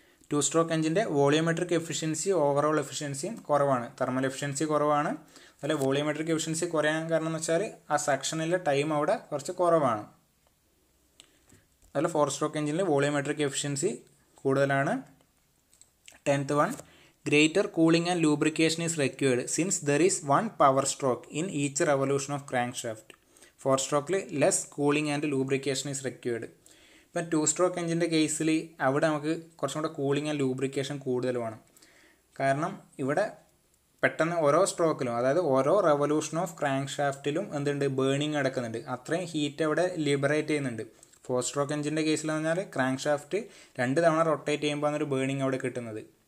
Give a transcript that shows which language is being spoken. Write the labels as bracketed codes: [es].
[ml] 2 stroke എഞ്ചിൻ്റെ volumetric efficiency overall എഫിഷ്യൻസിയും കുറവാണ്. Thermal efficiency കുറവാണ്. അതുപോലെ വോളിയോമെട്രിക് എഫിഷ്യൻസി കുറയാൻ കാരണം എന്ന് വെച്ചാൽ ആ സെക്ഷനിലെ ടൈം അവിടെ കുറച്ച് കുറവാണ്. അതുപോലെ 4 സ്ട്രോക്ക് എഞ്ചിനിൽ വോളിയോമെട്രിക് എഫിഷ്യൻസി കൂടുതലാണ്. [en] 10th one, greater cooling and lubrication is required since there is one power stroke in each revolution of crankshaft. 4 stroke less cooling and lubrication is required. [ml] ഇപ്പം 2 സ്ട്രോക്ക് എഞ്ചിൻ്റെ കേസിൽ അവിടെ നമുക്ക് കുറച്ചും കൂടെ കൂളിംഗ് ആൻഡ് ലൂബ്രിക്കേഷൻ കൂടുതൽ വേണം. കാരണം ഇവിടെ പെട്ടെന്ന് ഓരോ സ്ട്രോക്കിലും, അതായത് ഓരോ റെവല്യൂഷൻ ഓഫ് ക്രാങ്ക് ഷാഫ്റ്റിലും എന്തുണ്ട്, ബേണിങ് നടക്കുന്നുണ്ട്. അത്രയും ഹീറ്റ് അവിടെ ലിബറേറ്റ് ചെയ്യുന്നുണ്ട്. 4 സ്ട്രോക്ക് എഞ്ചിൻ്റെ കേസിൽ എന്ന് പറഞ്ഞാൽ ക്രാങ്ക് ഷാഫ്റ്റ് 2 തവണ റൊട്ടേറ്റ് ചെയ്യുമ്പോൾ ഒരു ബേണിങ് അവിടെ കിട്ടുന്നത്.